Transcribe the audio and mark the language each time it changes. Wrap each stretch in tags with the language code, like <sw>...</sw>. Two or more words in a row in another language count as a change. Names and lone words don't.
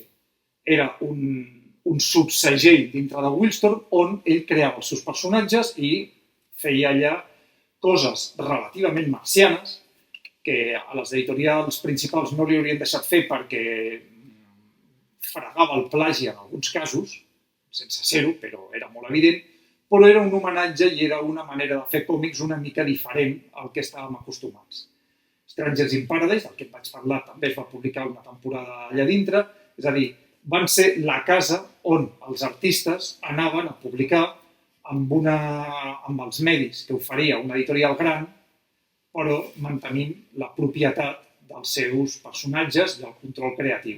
<ca>Era un subsegell dintre de Wildstorm on ell creava els seus personatges i feia allà coses relativament marcianes que a les editorials principals no li haurien deixat fer perquè fregava el plagi en alguns casos, sense ser-ho, però era molt evident, però era un homenatge i era una manera de fer còmics una mica diferent al que estàvem acostumats. Strangers in Paradise, del que et vaig parlar, també es va publicar una temporada allà dintre, és a dir, van ser la casa on els artistes anaven a publicar amb els medis que oferia una editorial gran però mantenint la propietat dels seus personatges i el control creatiu.</ca>